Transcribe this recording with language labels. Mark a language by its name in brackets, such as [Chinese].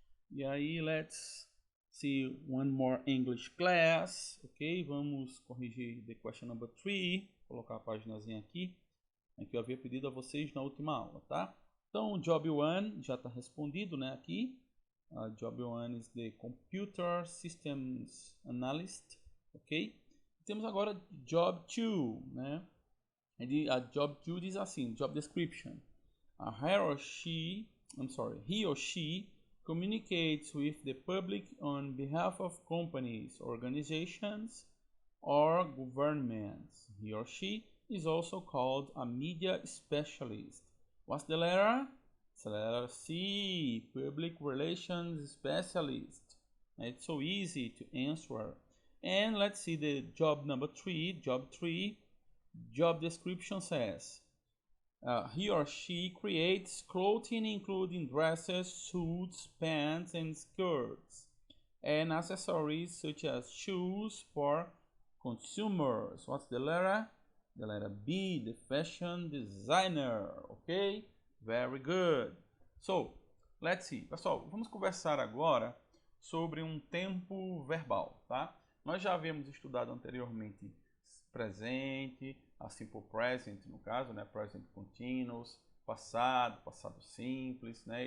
[Portuguese] E aí, [English] let's see one more English class, ok? [Portuguese] Vamos corrigir [English] the question number 3, [Portuguese] colocar a paginazinha aqui, que eu havia pedido a vocês na última aula, tá? Então, o job 1 já está respondido, né, aqui. [English] Job 1 is the Computer Systems Analyst, ok? [Portuguese] Temos agora job 2, né? A job 2 diz assim, [English] job description. He or she communicates with the public on behalf of companies, organizations, or governments. He or she is also called a media specialist. What's the letter? It's the letter C, public relations specialist. It's so easy to answer. And let's see the job number 3, job 3. Job description says, he or she creates clothing including dresses, suits, pants, and skirts, and accessories such as shoes for consumers. What's the letter? The letter B, the fashion designer. Okay? Very good. So, let's see. [Portuguese] Pessoal, vamos conversar agora sobre um tempo verbal, tá? Nós já havíamos estudado anteriormente presente, a simple present no caso, né, present continuous, passado, passado simples, né?